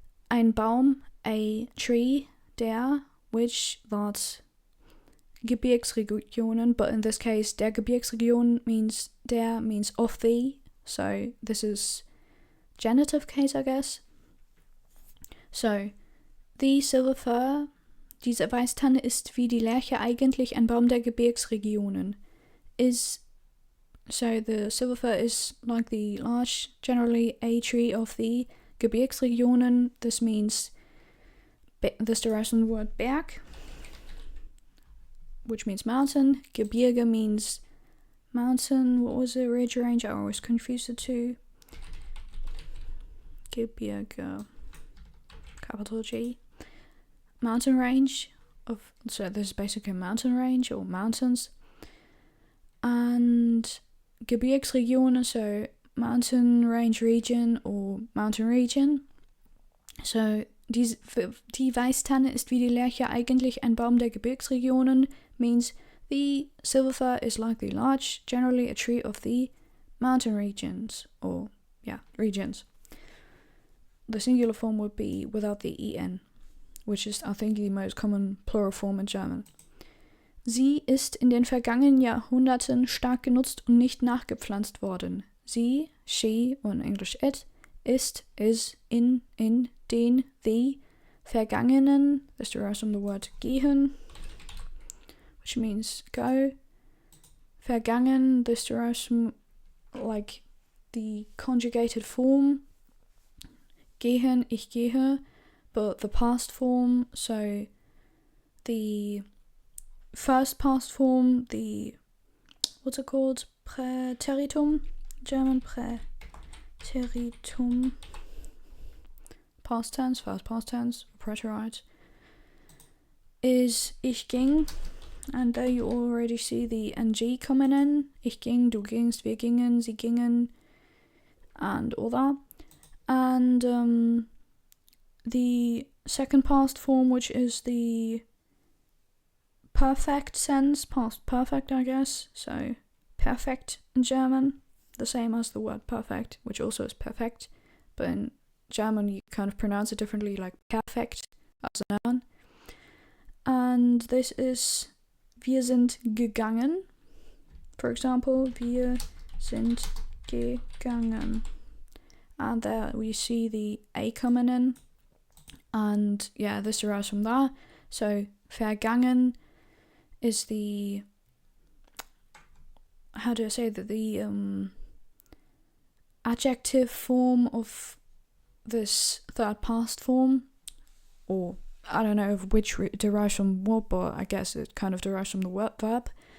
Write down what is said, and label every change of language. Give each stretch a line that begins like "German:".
German: Ein Baum,
English: a tree, der, which, that, Gebirgsregionen, but in this case,
German: der Gebirgsregion
English: means der means of the, so this is genitive case, I guess. So, the silver fir,
German: diese Weißtanne ist wie die Lärche eigentlich ein Baum der Gebirgsregionen.
English: So the silver fir is like the larch, generally a tree of the Gebirgsregionen. This derives from the word Berg, which means mountain. Gebirge means mountain. What was it? Ridge, range? I always confuse the two. Gebirge, capital G. Mountain range so this is basically a mountain range or mountains. And Gebirgsregionen, so mountain range region or mountain region. So
German: die Weißtanne ist wie die Lärche eigentlich ein Baum der Gebirgsregionen,
English: means the silver fir is like the larch, generally a tree of the mountain regions, or regions. The singular form would be without the en, which is, I think, the most common plural form in German.
German: Sie ist in den vergangenen Jahrhunderten stark genutzt und nicht nachgepflanzt worden.
English: Sie, she, und in English it, ist, is, in, den, the, vergangenen, this derives from the word gehen, which means go. Vergangen, this derives from, like, the conjugated form. Gehen,
German: ich gehe,
English: but the past form, so the first past form, the, what's it called? Präteritum, German Präteritum, past tense, first past tense, preterite, is
German: ich ging,
English: and there you already see the ng coming in.
German: Ich ging, du gingst, wir gingen, sie gingen,
English: and all that. And the second past form, which is the perfect sense, past perfect, I guess, so perfect in German, the same as the word perfect, which also is perfect, but in German you kind of pronounce it differently, like perfect as a noun. And this is
German: wir sind gegangen,
English: for example,
German: wir sind gegangen.
English: And there we see the a coming in, and this derives from that. So vergangen is the, how do I say that, the adjective form of this third past form, or I don't know which it derives from what, but I guess it kind of derives from the verb.